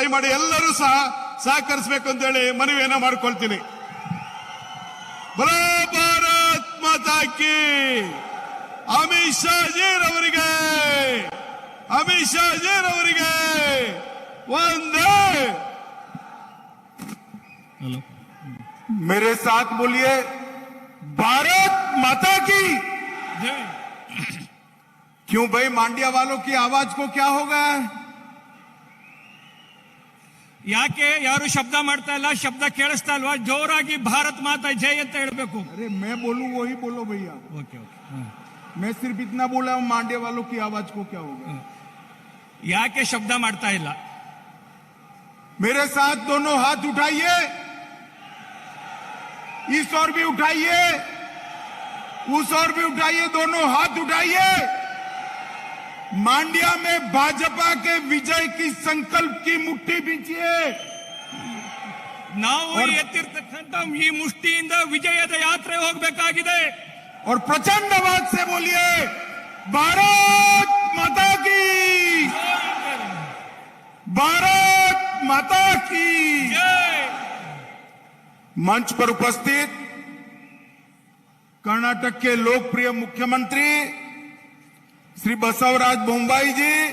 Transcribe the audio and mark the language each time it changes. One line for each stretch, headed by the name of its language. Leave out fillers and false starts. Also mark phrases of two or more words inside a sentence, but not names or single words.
Kannada: ದಯಮಾಡಿ ಎಲ್ಲರೂ ಸಹ ಸಹಕರಿಸಬೇಕು ಅಂತ ಹೇಳಿ ಮನವಿಯನ್ನ ಮಾಡಿಕೊಳ್ತೀನಿ.
Hindi: बोलो भारत माता की.
Kannada: ಅಮಿತ್ ಶಾ ಜೀರವರಿಗೆ, ಅಮಿತ್ ಶಾ ಜೀರವರಿಗೆ ವಂದೇ.
Hindi: मेरे साथ बोलिए, भारत माता की जय. क्यों भाई, मांड्या वालों की आवाज को क्या हो गया है?
Kannada: ಯಾಕೆ ಯಾರು ಶಬ್ದ ಮಾಡ್ತಾ ಇಲ್ಲ? ಶಬ್ದ ಕೇಳಿಸ್ತಾ ಇಲ್ವಾ? ಜೋರಾಗಿ
Hindi: भारत माता जय
Kannada: ಅಂತ ಹೇಳಬೇಕು.
Hindi: अरे मैं बोलूं वही बोलो भैया.
English: okay okay.
Hindi: मैं सिर्फ इतना बोला हूं, मांड्या वालों की आवाज को क्या होगा?
Kannada: ಯಾಕೆ ಶಬ್ದ ಮಾಡ್ತಾ ಇಲ್ಲ?
Hindi: मेरे साथ दोनों हाथ उठाइए, इस ओर भी उठाइए, उस ओर भी उठाइए, दोनों हाथ उठाइए. मांड्या में भाजपा के विजय की संकल्प की मुट्ठी बींचिए.
Kannada: ನಾವು ಎತ್ತಿರ್ತಕ್ಕಂಥ ಈ ಮುಷ್ಟಿಯಿಂದ ವಿಜಯದ ಯಾತ್ರೆ ಹೋಗಬೇಕಾಗಿದೆ.
Hindi: और प्रचंड आवाज से बोलिए, भारत माता की, भारत माता की.
Kannada: ಜೈ.
Hindi: मंच पर उपस्थित कर्नाटक के लोकप्रिय मुख्यमंत्री श्री बसवराज बोम्बाई जी,